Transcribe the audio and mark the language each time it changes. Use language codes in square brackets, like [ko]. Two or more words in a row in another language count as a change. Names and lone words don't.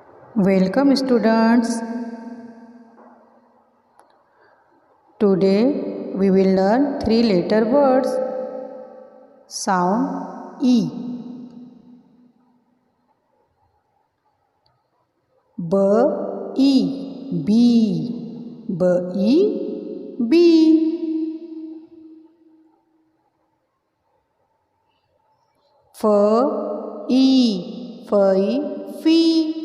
[en] Welcome students. Today we will learn three letter words. Sound E. B E B B E B. F E F E Fee.